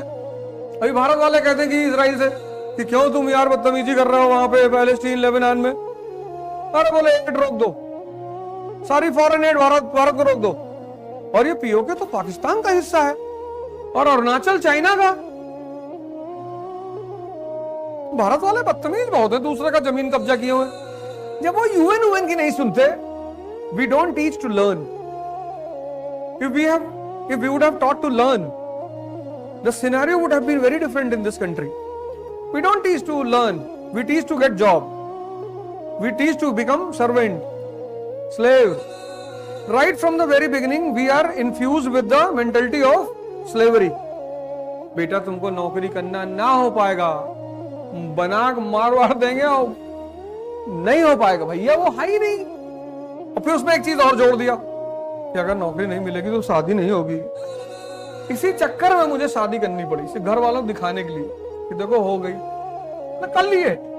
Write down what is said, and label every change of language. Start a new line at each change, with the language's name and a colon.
Hindi: अभी भारत वाले कहते हैं कि इजराइल से कि क्यों तुम यार बदतमीजी कर रहे हो वहां पे पैलेस्टीन लेबनान में, अरे बोले एड रोक दो, सारी फॉरेन एड भारत को रोक दो, और ये पीओके तो पाकिस्तान का हिस्सा है और अरुणाचल चाइना का। भारत वाले बदतमीज बहुत है, दूसरे का जमीन कब्जा किए हुए। जब वो यूएन की नहीं सुनते,
English: We don't teach to learn. If we would have taught to learn, the scenario would have been very different in this country. We don't teach to learn, we teach to get job. We teach to become servant, slave. Right from the very beginning, we are infused with the mentality of slavery.
Hindi: बेटा तुमको नौकरी करना ना हो पाएगा, बना मार देंगे और नहीं हो पाएगा भैया, वो है ही नहीं। और फिर उसमें एक चीज और जोड़ दिया कि अगर नौकरी नहीं मिलेगी तो शादी नहीं होगी। इसी चक्कर में मुझे शादी करनी पड़ी, सिर्फ घर वालों को दिखाने के लिए कि देखो हो गई, मैं कर लिए।